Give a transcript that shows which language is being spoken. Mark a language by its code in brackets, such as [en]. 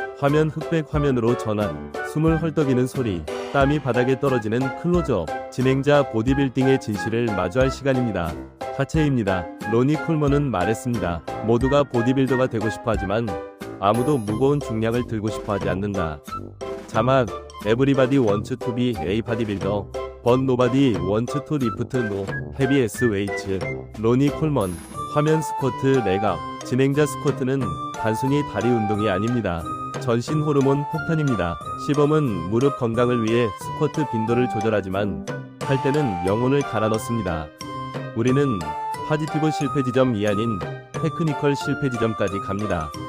[ko] 화면 흑백 화면으로 전환. 숨을 헐떡이는 소리. 땀이 바닥에 떨어지는 클로즈업. 진행자 보디빌딩의 진실을 마주할 시간입니다. 하체입니다. 로니 콜먼은 말했습니다. 모두가 보디빌더가 되고 싶어 하지만 아무도 무거운 중량을 들고 싶어 하지 않는다. [en] 자막 Everybody wants to be a bodybuilder, but nobody wants to lift no heavy S weights. [ko] 로니 콜먼. 화면 스쿼트 레갑. 진행자 스쿼트는 단순히 다리 운동이 아닙니다. 전신 호르몬 폭탄입니다. 시범은 무릎 건강을 위해 스쿼트 빈도를 조절하지만 할 때는 영혼을 갈아 넣습니다. 우리는 파지티브 실패 지점이 아닌 테크니컬 실패 지점까지 갑니다.